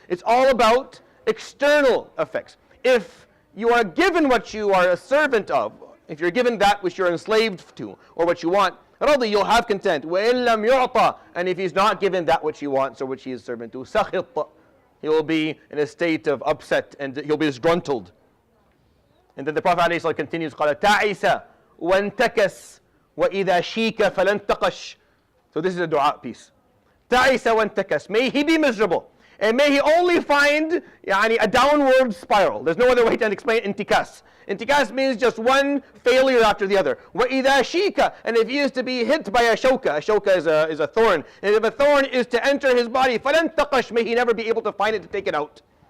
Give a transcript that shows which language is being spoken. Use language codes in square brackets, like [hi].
[en] It's all about external effects. If you are given what you are a servant of, if you're given that which you're enslaved to, or what you want, radi, you'll have content. [ar] وَإِن لَمْ يُعْطَى, [en] and if he's not given that which he wants or which he is servant to, [ar] سَخِطَ, [en] he will be in a state of upset and he'll be disgruntled. And then the Prophet ﷺ continues, [ar] قَالَ تَعِسَ وَانْتَكَسْ وَإِذَا شِيكَ فَلَنْتَقَشْ. [en] So this is a dua piece. [ar] تَعِسَ وَانْتَكَسْ, [en] may he be miserable. And may he only find a downward spiral. There's no other way to explain intikas. Intikas means just one failure after the other. [ar] وَإِذَا شِيكَ, [en] and if he is to be hit by a shawka is a thorn, and if a thorn is to enter his body, [ar] فَلَنْتَقَشْ, [en] may he never be able to find it to take it out.